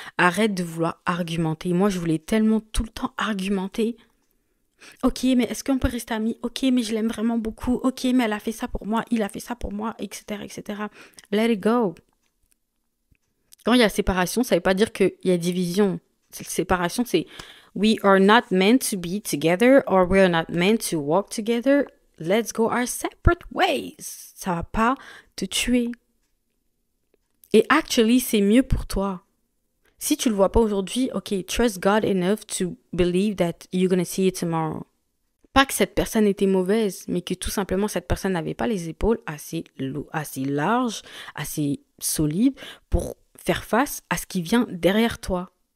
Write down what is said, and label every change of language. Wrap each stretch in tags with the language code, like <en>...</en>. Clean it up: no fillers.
<fr>Arrête de vouloir argumenter. Moi, je voulais tellement tout le temps argumenter. Ok, mais est-ce qu'on peut rester amis? Ok, mais je l'aime vraiment beaucoup. Ok, mais elle a fait ça pour moi, il a fait ça pour moi, etc., etc.</fr> <en>Let it go.</en> <fr>Quand il y a séparation, ça ne veut pas dire qu'il y a division. Séparation, c'est</fr> <en>we are not meant to be together or we are not meant to walk together. Let's go our separate ways.</en> <fr>Ça va pas te tuer.</fr> <en>Et actually,</en> <fr>c'est mieux pour toi. Si tu le vois pas aujourd'hui,</fr> <en>ok, trust God enough to believe that you're gonna see it tomorrow.</en> <fr>Pas que cette personne était mauvaise, mais que tout simplement cette personne n'avait pas les épaules assez larges, assez solides pour faire face à ce qui vient derrière toi.</fr>